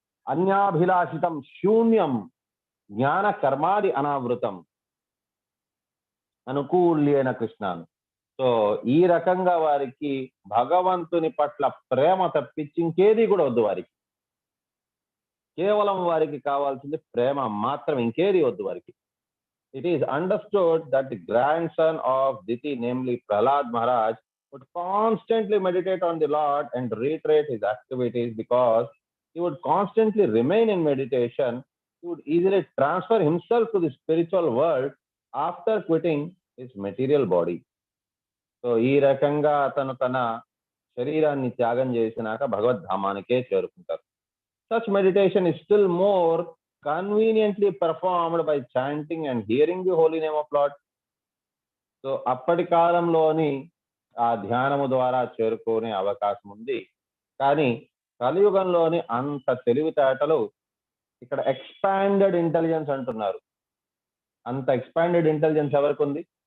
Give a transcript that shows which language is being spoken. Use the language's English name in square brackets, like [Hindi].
[Sanskrit] అన్యాభిలాషితం శూన్యం జ్ఞాన కర్మాది అనావృతం అనుకూల్యేన కృష్ణాను. [Telugu] సో ఈ రకంగా వారికి భగవంతుని పట్ల ప్రేమ తప్పించి ఇంకేది కూడా వద్దు వారికి. కేవలం వారికి కావాల్సింది ప్రేమ మాత్రం, ఇంకేది వద్దు వారికి. [English] It is understood that the grandson of Diti, namely Prahlad Maharaj, would constantly meditate on the Lord and reiterate his activities because he would constantly remain in meditation. He would easily transfer himself to the spiritual world after quitting his material body. [Telugu] So ఈ రకంగా అతను తన శరీరాన్ని త్యాగం చేసినాక భగవద్ధామానికే చేరుకుంటారు. [English] Such meditation is still more conveniently performed by chanting and hearing the holy name of Lord. [Telugu] So అప్పటి కాలంలోని ఆ ధ్యానము ద్వారా చేరుకునే అవకాశం ఉంది. కానీ కలియుగంలోని అంత తెలివితేటలు, ఇక్కడ ఎక్స్పాండెడ్ ఇంటెలిజెన్స్ అంటున్నారు, అంత ఎక్స్పాండెడ్ ఇంటెలిజెన్స్ ఎవరికి ఉంది?